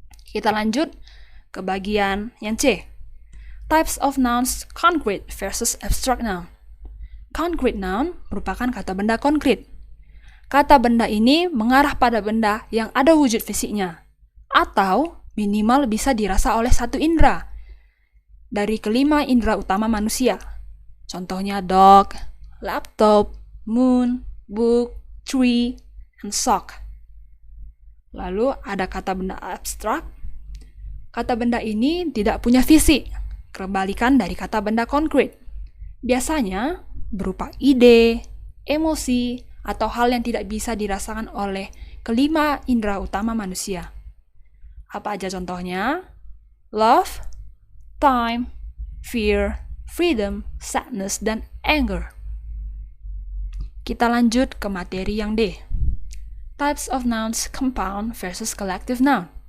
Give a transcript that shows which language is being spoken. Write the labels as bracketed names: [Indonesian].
[Indonesian] Kita lanjut ke bagian yang C. [English] Types of nouns, concrete versus abstract noun. Concrete noun [Indonesian] merupakan kata benda konkret. Kata benda ini mengarah pada benda yang ada wujud fisiknya, atau minimal bisa dirasa oleh satu indera dari kelima indera utama manusia. Contohnya [English] dog, laptop, moon, book, tree, and sock. [Indonesian] Lalu ada kata benda abstrak. Kata benda ini tidak punya fisik, kebalikan dari kata benda konkret. Biasanya berupa ide, emosi, atau hal yang tidak bisa dirasakan oleh kelima indera utama manusia. Apa aja contohnya? [English] Love, time, fear, freedom, sadness, [Indonesian] dan [English] anger. [Indonesian] Kita lanjut ke materi yang D. [English] Types of nouns compound versus collective noun.